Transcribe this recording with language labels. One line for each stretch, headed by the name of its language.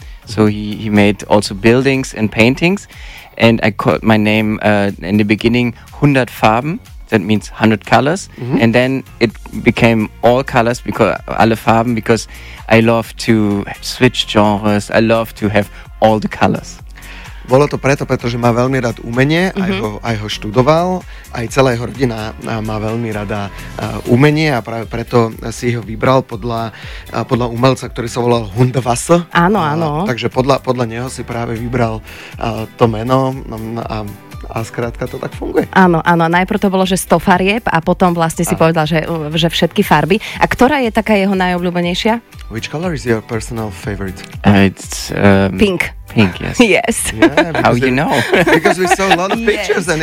English: So he made also buildings and paintings, and I called my name in the beginning Hundertfarben. That means 100 colors, and then it became all colors because alle Farben, because I love to switch genres. I love to have all the colors.
Slovak: Bolo to preto, pretože má veľmi rád umenie, aj ho študoval, aj celá jeho rodina má veľmi rada umenie a práve preto si ho vybral podľa umelca, ktorý sa volal Hundertwasser. Áno, áno. Takže podľa neho si práve vybral to meno a skrátka to tak funguje. Áno, áno. Najprv to bolo, že 100 farieb a potom vlastne si povedal, že všetky farby. A ktorá je taká jeho najobľúbenejšia?
English: Which color is your personal favorite? Pink. Pink, yes. Yes. Yeah, how you know? Because we saw a lot of pictures and